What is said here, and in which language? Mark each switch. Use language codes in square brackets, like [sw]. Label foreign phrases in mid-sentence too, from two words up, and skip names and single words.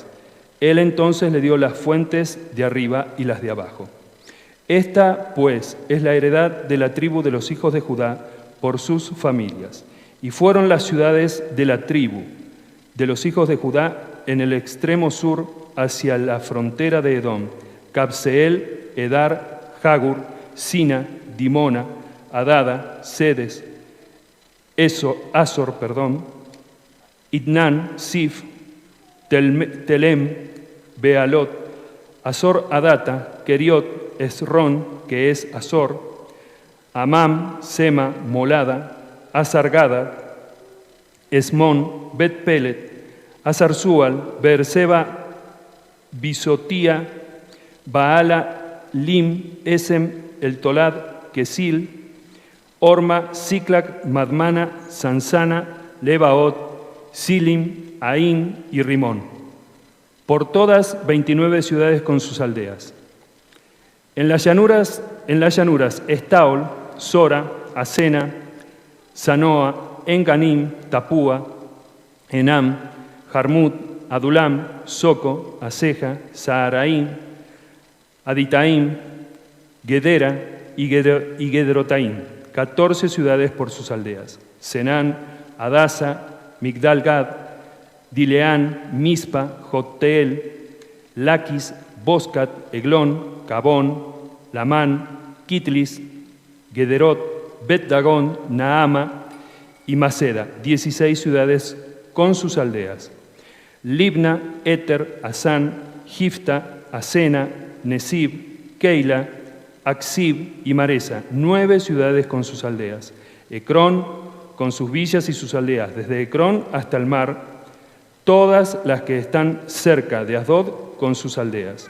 [es] Él entonces le dio las fuentes de arriba y las de abajo. Esta, pues, es la heredad de la tribu de los hijos de Judá por sus familias. Y fueron las ciudades de la tribu de los hijos de Judá en el extremo sur hacia la frontera de Edom: Cabseel, Edar, Jagur, Sina, Dimona, Adada, Sedes, Azor, Itnan, Sif, Telem, Bealot, Azor Adata, Keriot, Esrón, que es Azor, Amam, Sema, Molada, Azargada, Esmón, Bet-Pelet, Azarzual, Beerseba, Bisotía, Baala, Lim, Esem, El Tolad, Kesil, Orma, Siclac, Madmana, Sansana, Lebaot, Silim, Aín y Rimón. Por todas 29 ciudades con sus aldeas. En las llanuras Estaol, Sora, Asena, Zanoa, Enganim, Tapúa, Enam, Jarmut, Adulam, Soco, Aseja, Saharaim, Aditaim, Gedera y Gederotaim, 14 ciudades por sus aldeas. Senán, Adasa, Migdal-Gad, Dileán, Mispa, Joteel, Laquis, Boscat, Eglón, Cabón, Lamán, Kitlis, Gederot, Bet-Dagón, Naama y Maceda, 16 ciudades con sus aldeas. Libna, Éter, Asán, Gifta, Asena, Nesib, Keila, Aksib y Maresa, 9 ciudades con sus aldeas. Ecrón, con sus villas y sus aldeas, desde Ecrón hasta el mar, todas las que están cerca de Asdod con sus aldeas.